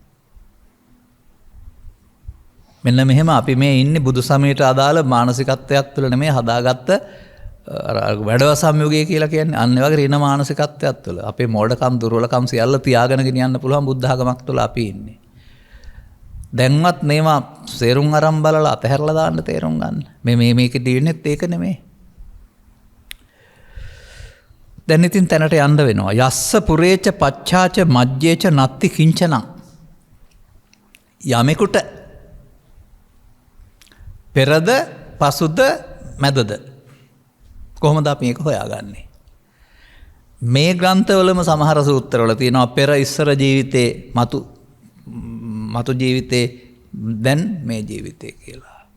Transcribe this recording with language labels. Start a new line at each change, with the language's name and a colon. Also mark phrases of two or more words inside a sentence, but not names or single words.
Sinhala: මෙන්න මෙහෙම අපි මේ ඉන්නේ බුදු සමයට අදාළ මානසිකත්වයක් තුළ නෙමෙයි හදාගත්ත වැඩවසම් යුගය කියලා කියන්නේ අන්න ඒ වගේ ඍණ මානසිකත්වයක් තුළ අපේ මෝඩකම් දුර්වලකම් සියල්ල තියාගෙන ගෙනියන්න පුළුවන් බුද්ධ ආගමක් තුළ අපි ඉන්නේ. දැන්වත් මේවා සේරුම් අරන් බලලා අතහැරලා දාන්න තේරුම් ගන්න. මේකේ දිවෙන්නේත් ඒක නෙමෙයි. දැන් ඉතින් තැනට යන්න වෙනවා.
Pali: යස්ස පුරේච පච්ඡාච මජ්ජේච නත්ති කිංචනං.
Sinhala: යමෙකුට පෙරද පසුද මැදද කොහොමද අපි මේක හොයාගන්නේ? මේ ග්‍රන්ථවලම සමහර සූත්‍රවල තියෙනවා පෙර ඉස්සර ජීවිතේ මතු ජීවිතේ දැන් මේ ජීවිතේ කියලා.